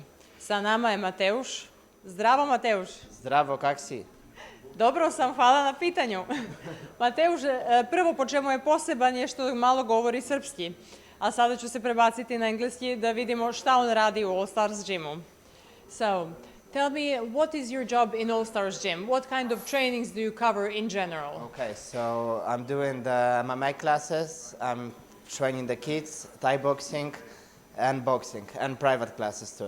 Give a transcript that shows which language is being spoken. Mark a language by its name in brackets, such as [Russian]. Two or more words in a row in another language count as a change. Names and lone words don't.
[Serbian] Sa nama je Mateusz. Zdravo, Mateusz. Zdravo, kak si? Dobro sam, hvala na pitanju. Mateusz, prvo po čemu je poseban je što malo govori srpski. A sada ću se prebaciti na engleski da vidimo šta on radi u All-Stars gymu. [English] So, tell me, what is your job in All-Stars gym? What kind of trainings do you cover in general? Okay, so I'm doing the MMA classes, I'm training the kids, Thai boxing and private classes too.